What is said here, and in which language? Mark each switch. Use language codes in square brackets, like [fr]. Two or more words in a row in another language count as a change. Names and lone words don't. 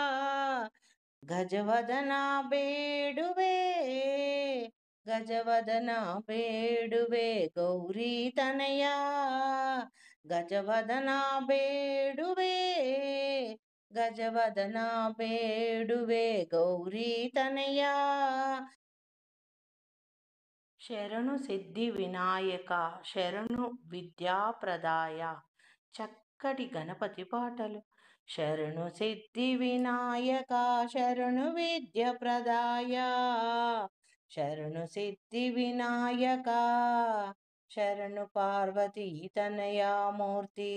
[kn] ಗಜವದನ ಬೇಡುವೆ ಗಜವದನ ಬೇಡುವೆ ಗೌರಿ ತನಯಾ. ಗಜವದನ ಬೇಡುವೆ ಗಜವದನ ಬೇಡುವೆ ಗೌರಿ ತನಯಾ. [te] శరణు సిద్ధి వినాయక శరణు విద్యాప్రదాయ. చక్కటి గణపతి పాటలు. శరణు సిద్ధి వినాయక శరణు విద్య ప్రదాయ. శరణు సిద్ధి వినాయక శరణు పార్వతీ తనయా మూర్తి.